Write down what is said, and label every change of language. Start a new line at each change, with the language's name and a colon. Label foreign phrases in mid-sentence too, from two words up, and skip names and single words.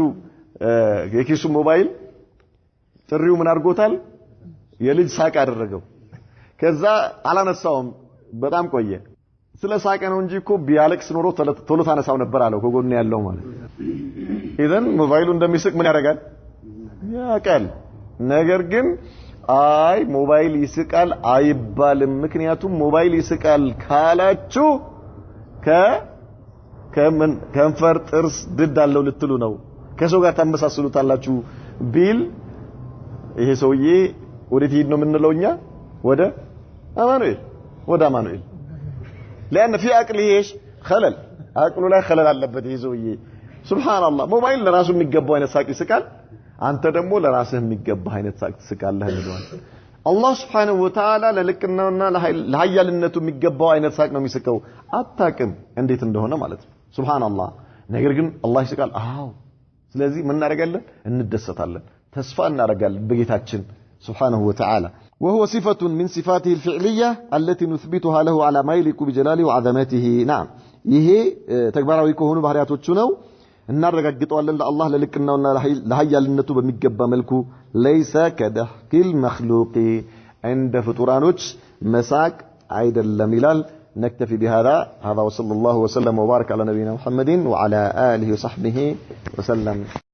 Amharic: የኪሱ ሞባይል ጥሪው ምን አድርጎታል የልጅ ሳቅ አደረገው ከዛ አላነሳውም በጣም ቆየ ስለ ሳቀ ነው እንጂ እኮ ቢያለቅስ ኖሮ ቶሎ ታነሳው ነበር አለው ከጎን ያለው ማለት ኢዘን ሞባይሉ እንደሚስቅ ምን ያደርጋል ያቃል ነገር ግን አይ ሞባይል ይስቃል አይባልም ምክንያቱም ሞባይል ይስቃል ካላችሁ ከንፈር ጥርስ ድድ አለው ልትሉ ነው ከሰው ጋር ተመሳስሉታላችሁ ቢል ይሄ ሰውዬ ወዴት ሄድ ነው የምንለውኛ ወደ አማኑኤል
Arabic: لأن في عقله ايش خلل عقله لا خلل
Amharic: አለበት ይሄ ሰውዬ ሱብሃንአላህ ሞባይል ለራሱ የሚገባው አይነት ሳቅ ይስቃል አንተ ደግሞ ለራስህ የሚገባው አይነት ሳቅ ትስቃለህ እንዴ አላህ
Arabic: سبحانه وتعالى
Amharic: ለልቅናውና ለኃያልነቱ የሚገባው አይነት ሳቅ ነው የሚስቀው አታቅም እንዴት እንደሆነ ማለት ነው ሱብሃንአላህ ነገር ግን አላህ ይስቃል አዎ ስለዚህ ምን እናደርጋለን እንደሰታለን ተስፋ እናደርጋለን በጌታችን
Arabic: سبحانه وتعالى
Amharic: وهو
Arabic: صفة من صفاته الفعلية التي نثبتها له على ما يليق بجلاله وعظمته نعم
Amharic: ይሄ ተግባራዊ ከሆኑ ባህሪያቶቹ ነው እናረጋግጠዋለን ለአላህ ለልቅናውና ለኃያልነቱ በሚገባ መልኩ
Arabic: ليس كدحك المخلوق عند فطرانوች
Amharic: መሳቅ አይደለም ይላል
Arabic: نكتفي بهذا وصلى الله وسلم وبارك على نبينا محمد وعلى آله وصحبه وسلم